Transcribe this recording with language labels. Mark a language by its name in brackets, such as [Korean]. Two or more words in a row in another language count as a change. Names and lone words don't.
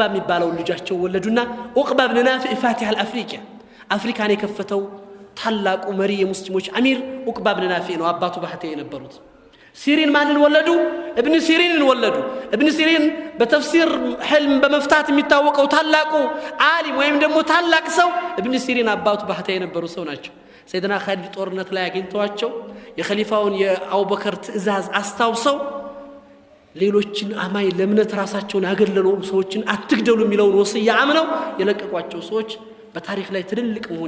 [Amharic] የሚባለው ልጃቸው ወለዱና ዑቅባ ብን ናፊዕ ፋቲህ አፍሪካን የከፈተው ታላቁ መሪ የሙስሊሞች አሚር ዑቅባ ብን ናፊዕ ነው አባቱ ባህታዊ የነበሩት ሲሪን ማንን ወለዱ ابن سيرين ወለዱ ابن سيرين በተፍሲር ህልም በመፍታት የሚታወቀው ታላቁ ዓሊም ወይም ደግሞ ታላቅ ሰው ابن سيرين አባቱ ባህታዊ የነበሩ ሰው ናቸው ሰይድና ኻሊድ ጦርነት ላይ አግኝተዋቸው የኸሊፋውን የአቡበከር ትእዛዝ አስታውሰው ሌሎችን አማይ ለምነት ራሳቸውን ያገለሉ ሰዎችን አትግደሉ የሚለውን ወስያ አምነው የለቀቋቸው ሰዎች በታሪክ ላይ ትልልቅ መሆን